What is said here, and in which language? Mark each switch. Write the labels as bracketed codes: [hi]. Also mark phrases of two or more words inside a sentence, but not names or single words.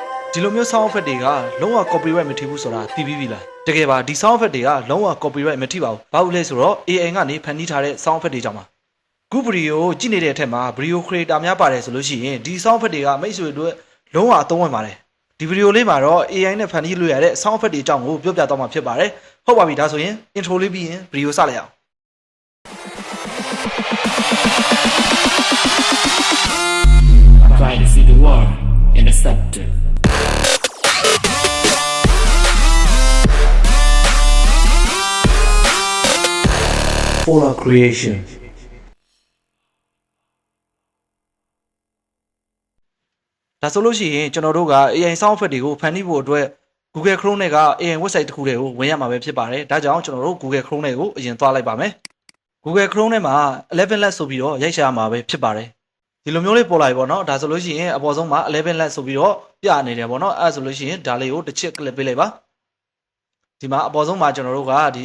[my] ဒီလိုမျိုး [en] sound effect [my] တွေကလုံးဝ copyright မထိဘူးဆိုတာသိပြီးပြီလားတကယ်ပါဒီ [en] sound effect [my] တွေကလုံးဝ copyright မထိပါဘူးဘာလို့လဲဆိုတော့ AI ကနေဖန်တီးထားတဲ့ [en] sound effect [my] တွေကြောင့်ပါခုဗီဒီယိုကြည့်နေတဲ့အထက်မှာ [en] video creator [my] များပါတယ်ဆိုလို့ရှိရင်ဒီ [en] sound effect [my] တွေကမိတ်ဆွေတို့လုံးဝအသုံးဝင်ပါတယ်ဒီဗီဒီယိုလေးမှာတော့ AI နဲ့ဖန်တီးလို့ရတဲ့ [en] sound effect [my] တွေအကြောင်းကိုပြောပြတော့မှာဖြစ်ပါတယ်ဟုတ်ပါပြီဒါဆိုရင် intro လေးပြီးရင်ဗီဒီယိုစလိုက်အောင် [en] Try to see the world in the scepter. Polar creation [my] ဒါဆိုလို့ရှိရင်ကျွန်တော်တို့က [en] AI sound effect [my] တွေကိုဖန်တီးဖို့အတွက် Google Chrome နဲ့က [en] AI website [my] တစ်ခုတ ည်းကိုဝင်ရမှာပဲဖြစ်ပါတယ်ဒါကြောင့်ကျွန်တော်တို့ Google Chrome နဲ့ကိုအရင်သွားလိုက်ပါမယ် Google Chrome နဲ့မှာ 11 let ဆိုပြီးတော့ရိုက်ရှာမှာပဲဖြစ်ပါတယ်ဒီလိုမျိုးလေးပေါ်လာပြီပေါ့နော်ဒါဆိုလို့ရှိရင်အပေါ်ဆုံးမှာ11 let ဆိုပြီးတော့ပြနေတယ်ပေါ့နော်အဲ့ဒါဆိုလို့ရှိရင်ဒါလေးကိုတစ်ချက် click ပေးလိုက်ပါဒီမှာအပေါ်ဆုံးမှာကျွန်တော်တို့ကဒီ